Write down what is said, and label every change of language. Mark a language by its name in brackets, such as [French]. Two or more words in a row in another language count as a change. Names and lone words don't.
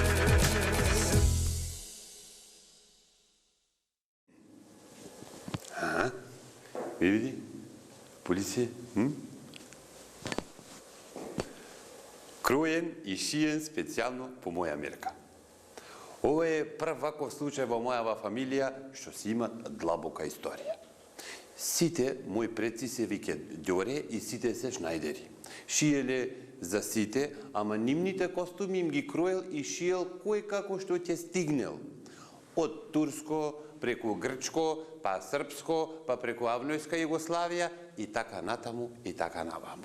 [Macedonian] Aha, vidi, policije, Krojen i šijen specijalno po moja Mirka. Ovo je prv ovakav slučaj во мојава фамилија што си има длабока историја. Сите мои предци се вике Ѓоре и сите се Шнајдери. Шиеле за сите, ама нивните костуми им ги кроел и шиел кој како што ќе стигнел. Од турско, преку грчко, па српско, па преку Авнојска Југославија и така натаму и така наваму.